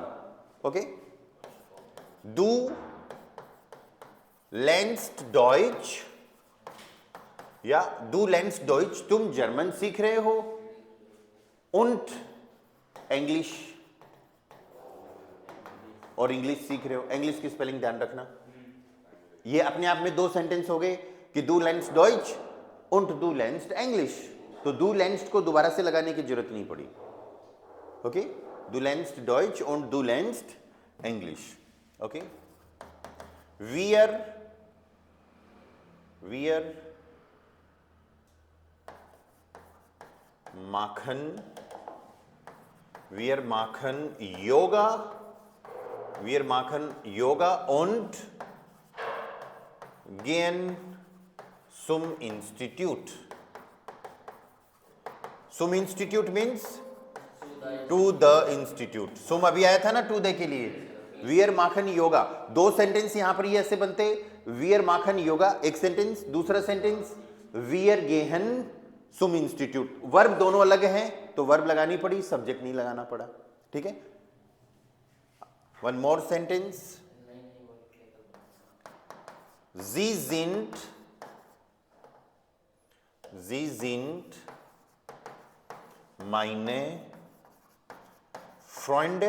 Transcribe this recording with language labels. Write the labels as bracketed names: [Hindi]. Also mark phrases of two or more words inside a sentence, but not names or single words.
[Hindi] ओके, [German] du lernst Deutsch, [Hindi] या [German] du lernst Deutsch, [Hindi] तुम जर्मन सीख रहे हो। [German] und English, [Hindi] और इंग्लिश सीख रहे हो। इंग्लिश की स्पेलिंग ध्यान रखना। ये अपने आप में दो सेंटेंस हो गए कि [German] du lernst Deutsch und du lernst English। [Hindi] तो [German] du lernst [Hindi] को दोबारा से लगाने की जरूरत नहीं पड़ी। ओके, [German] du lernst Deutsch und du lernst English। ओके, wir machen Yoga und gehen zum Institut। Zum Institute [English] means to the institute। [Hindi] सुम अभी आया था ना [English] to the [Hindi] के लिए। [German] wir machen Yoga, [Hindi] दो सेंटेंस यहां पर ये ऐसे बनते, [German] wir machen Yoga [Hindi] एक सेंटेंस, दूसरा सेंटेंस [German] wir gehen zum Institut. [Hindi] वर्ब दोनों अलग हैं तो वर्ब लगानी पड़ी, सब्जेक्ट नहीं लगाना पड़ा, ठीक है। [English] one more sentence, [German] Sie sind meine Freunde।